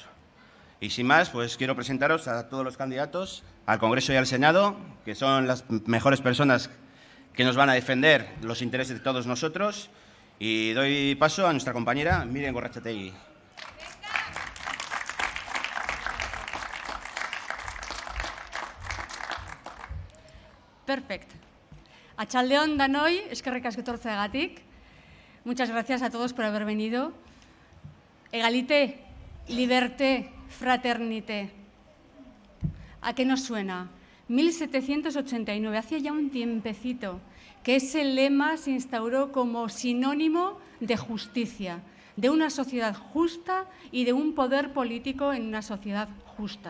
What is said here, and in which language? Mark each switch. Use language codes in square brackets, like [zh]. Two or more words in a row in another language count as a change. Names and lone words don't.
[es] Y sin más, pues quiero presentaros a todos los candidatos al Congreso y al Senado, que son las mejores personas que nos van a defender los intereses de todos nosotros. Y doy paso a nuestra compañera Miren Gorrachategui. Perfecto. [eu] Arratsaldeon danoi, eskerrik asko etortzeagatik. [es] Muchas gracias a todos por haber venido. [fr] Egalité, liberté, fraternité. [es] ¿A qué nos suena? 1789, hacía ya un tiempecito, que ese lema se instauró como sinónimo de justicia, de una sociedad justa y de un poder político en una sociedad justa.